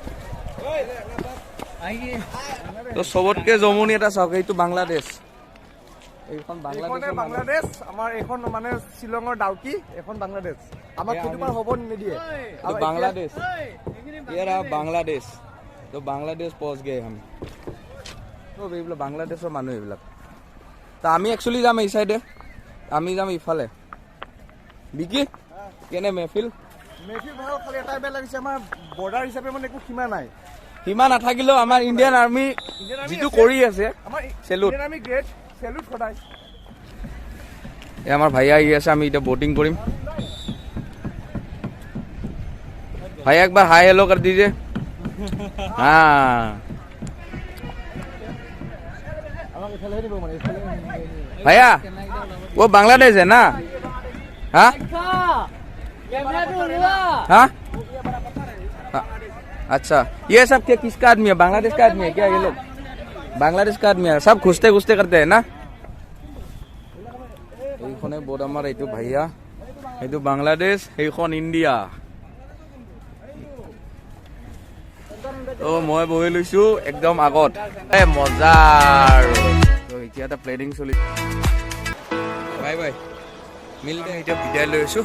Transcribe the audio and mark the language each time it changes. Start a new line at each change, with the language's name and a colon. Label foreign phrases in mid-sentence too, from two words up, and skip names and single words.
Assamese: তো চবতকৈ জমনি এটা চাওক, এইটো বাংলাদেশ। এইখন বাংলাদেশ, আমাৰ এইখন মানে শ্বিলঙৰ ডাউকি, এখন বাংলাদেশ। আমাক সেইটো পাৰ হ'ব নিদিয়ে। বাংলাদেশ, বাংলাদেশ। তো বাংলাদেশ
Hindi: पहुंच गए हम।
Assamese: তো এইবিলাক বাংলাদেশৰ মানুহ এইবিলাক। তো আমি একচুৱেলি যাম এই চাইডে, আমি যাম ইফালে। বিকি কেনে মেহফিল ভাল, খালি এটাই বেয়া লাগিছে, আমাৰ বৰ্ডাৰ হিচাপে মানে একো সীমা নাই। সীমা নাথাকিলেও আমাৰ
English: Indian army
Assamese: যিটো কৰি আছে, চেলুট। চেলুট সদায়। এই আমাৰ ভাইয়া আহি আছে, আমি এতিয়া ব'টিং কৰিম।
Hindi: भैया एक बार
English: hi hello'
Hindi: कर दीजिए। हाँ भैया वो बांग्लादेश है ना? हाँ हाँ अच्छा, ये सब क्या किसका आदमी है? बांग्लादेश का आदमी है क्या ये लोग? बांग्लादेश का आदमी है, सब घुसते घुसते करते हैं ना?
Assamese: এইখনে বোট আমাৰ, এইটো ভাইয়া, এইটো বাংলাদেশ, এইখন ইণ্ডিয়া। তো মই বহি লৈছোঁ একদম আগত, মজা আৰু। তো এতিয়া এটা প্লেনিং চলি,
English: bye bye
Assamese: মিলতে এতিয়া বিদায় লৈ আছোঁ।